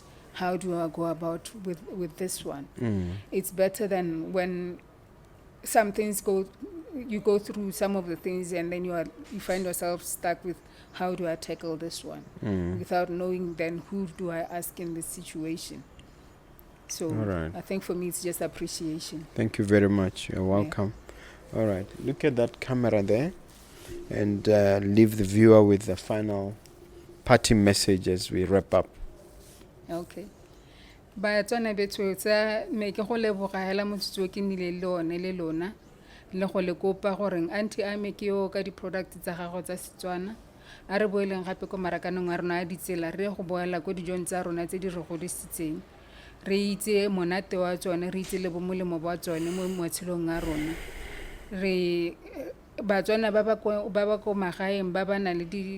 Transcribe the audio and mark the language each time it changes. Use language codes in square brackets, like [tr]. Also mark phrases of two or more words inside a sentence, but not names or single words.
[en] How do I go about with this one? It's better than when some things you go through some of the things and then you find yourself stuck with how do I tackle this one without knowing then who do I ask in this situation. So Alright. I think for me it's just appreciation. Thank you very much. You're welcome. All right. Look at that camera there and leave the viewer with the final party message as we wrap up. Okay. [tn] Batswana betso tsa me ke go leboga hela motsotso ke nile le lona le go le kopa gore Aunty Amy ke yo ka di products tsa gago tsa Setswana a re boeleng gape ko marakanong a rona a ditsela re go boela ko dijong tsa rona tse di re godisitseng re itse monate wa tsone re itse le bomolemo ba tsone mo motshelong a rona re batswana ba ba ko magaeng ba ba na le